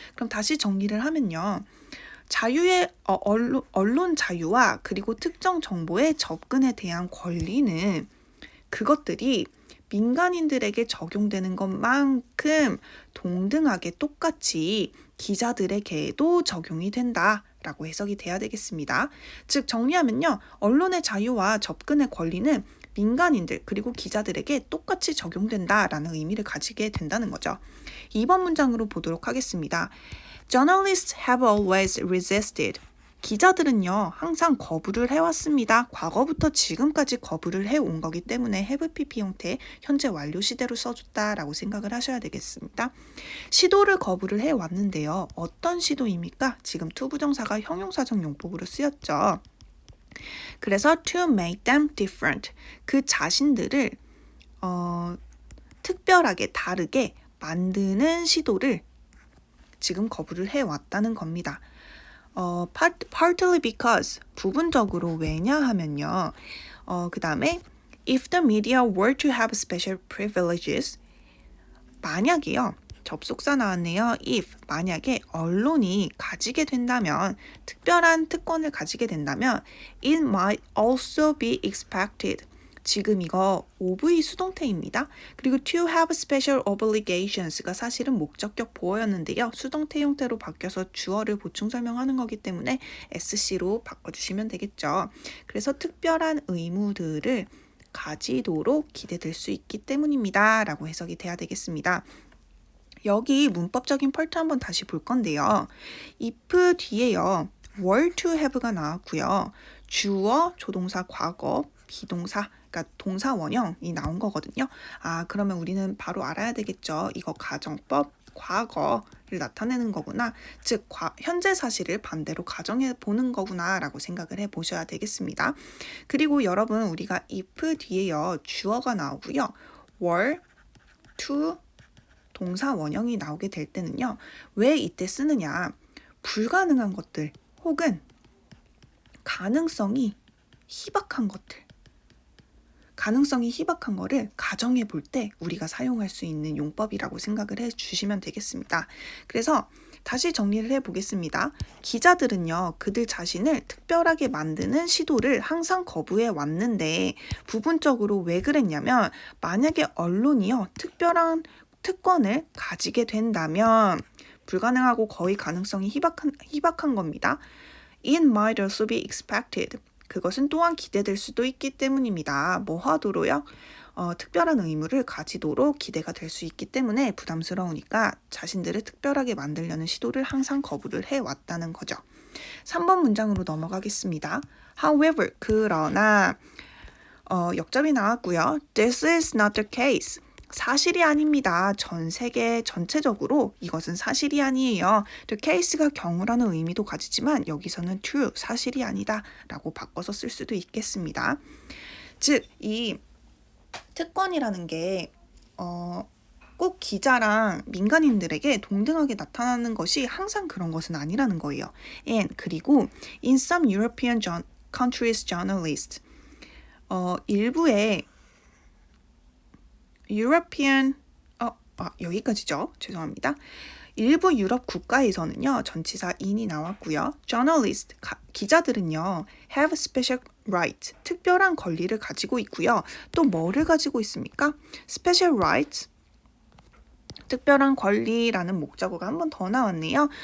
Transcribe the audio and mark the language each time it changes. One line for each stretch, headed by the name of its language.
Korean: 그럼 다시 정리를 하면요. 자유의 언론 자유와 그리고 특정 정보의 접근에 대한 권리는 그것들이 민간인들에게 적용되는 것만큼 동등하게 똑같이 기자들에게도 적용이 된다라고 해석이 돼야 되겠습니다. 즉 정리하면요. 언론의 자유와 접근의 권리는 민간인들 그리고 기자들에게 똑같이 적용된다라는 의미를 가지게 된다는 거죠. 2번 문장으로 보도록 하겠습니다.
English: Journalists have always resisted.
Korean: 기자들은요, 항상 거부를 해왔습니다. 과거부터 지금까지 거부를 해온 거기 때문에 have pp 형태 현재 완료 시대로 써줬다라고 생각을 하셔야 되겠습니다. 시도를 거부를 해왔는데요. 어떤 시도입니까? 지금 to 부정사가 형용사적 용법으로 쓰였죠.
English: 그래서 to make them different.
Korean: 그 자신들을 특별하게 다르게 만드는 시도를 지금 거부를 해왔다는 겁니다.
English: partly because,
Korean: 부분적으로 왜냐하면요. 그 다음에
English: if the media were to have special privileges,
Korean: 만약에요. 접속사 나왔네요. if, 만약에 언론이 가지게 된다면, 특별한 특권을 가지게 된다면
English: it might also be expected.
Korean: 지금 이거 OV 수동태입니다. 그리고
English: to have special obligations
Korean: 가 사실은 목적격 보어였는데요. 수동태 형태로 바뀌어서 주어를 보충 설명하는 거기 때문에 SC로 바꿔주시면 되겠죠. 그래서 특별한 의무들을 가지도록 기대될 수 있기 때문입니다. 라고 해석이 돼야 되겠습니다. 여기 문법적인 펄트 한번 다시 볼 건데요. if 뒤에요. were to have가 나왔고요. 주어, 조동사, 과거, 비동사, 그러니까 동사 원형이 나온 거거든요. 그러면 우리는 바로 알아야 되겠죠. 이거 가정법, 과거를 나타내는 거구나. 즉, 현재 사실을 반대로 가정해 보는 거구나 라고 생각을 해 보셔야 되겠습니다. 그리고 여러분 우리가 if 뒤에요. 주어가 나오고요. were, to, 동사 원형이 나오게 될 때는요. 왜 이때 쓰느냐. 불가능한 것들 혹은 가능성이 희박한 것들. 가능성이 희박한 거를 가정해 볼 때 우리가 사용할 수 있는 용법이라고 생각을 해 주시면 되겠습니다. 그래서 다시 정리를 해 보겠습니다. 기자들은요, 그들 자신을 특별하게 만드는 시도를 항상 거부해 왔는데 부분적으로 왜 그랬냐면 만약에 언론이요, 특별한 특권을 가지게 된다면 불가능하고 거의 가능성이 희박한 겁니다.
English: It might also be expected.
Korean: 그것은 또한 기대될 수도 있기 때문입니다. 뭐 하도록요? 특별한 의무를 가지도록 기대가 될 수 있기 때문에 부담스러우니까 자신들을 특별하게 만들려는 시도를 항상 거부를 해왔다는 거죠. 3번 문장으로 넘어가겠습니다. However, 그러나 역접이 나왔고요.
English: This is not the case.
Korean: 사실이 아닙니다. 전 세계 전체적으로 이것은 사실이 아니에요. The case가 경우라는 의미도 가지지만 여기서는 true, 사실이 아니다 라고 바꿔서 쓸 수도 있겠습니다. 즉, 이 특권이라는 게 꼭 기자랑 민간인들에게 동등하게 나타나는 것이 항상 그런 것은 아니라는 거예요.
English: And 그리고 in some European countries journalists 일부의 European 여기까지죠.
Korean: 죄송합니다. 일부 유럽 국가에서는요. 전치사 in이 나왔고요. journalist 기자들은요.
English: have special right
Korean: 특별한 권리를 가지고 있고요. 또 뭐를 가지고 있습니까?
English: special rights
Korean: 특별한 권리라는 목적어가 한 번 더 나왔네요.